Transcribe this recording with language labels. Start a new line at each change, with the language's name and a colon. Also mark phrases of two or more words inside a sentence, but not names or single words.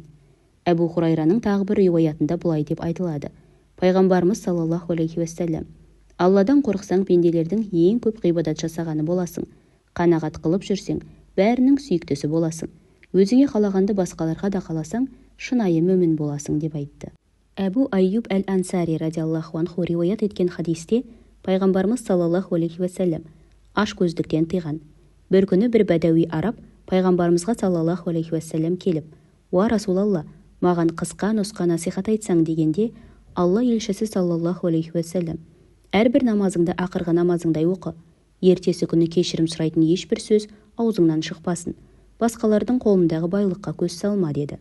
Kazakh: Әбу Хурайраның тағы бір риуаятында былай деп айтылады: Пайғамбарымыз
Arabic: صلى الله عليه وسلم:
Kazakh: алладан қорықсаң пенделердің ең көп ғибадат жасағаны боласың, қанағат қылып жүрсең бәрінің сүйіктісі боласың, өзіңе қалағанды басқаларға да қаласаң шынайы мүмін боласың деп айтты. Әбу Айюб әл-Ансари
Arabic: رضي الله عنه
Kazakh: риуаят еткен хадисте Пайғамбарымыз
Arabic: صلى الله عليه وسلم
Kazakh: ашкөздіктен тыйған. Бір күні бір бәдәуи араб Пайғамбарымызға
Arabic: صلى الله عليه وسلم
Kazakh: келіп:
Arabic: يا رسول الله,
Kazakh: маған қысқа нұсқа насихат айтсаң дегенде, алла елшісі
Arabic: صلى الله عليه وسلم:
Kazakh: әрбір намазыңды ақырғы намазыңдай оқы, ертесі күні кешірім сұрайтын ешбір сөз аузыңнан шықпасын, басқалардың қолындағы байлыққа көз салма деді.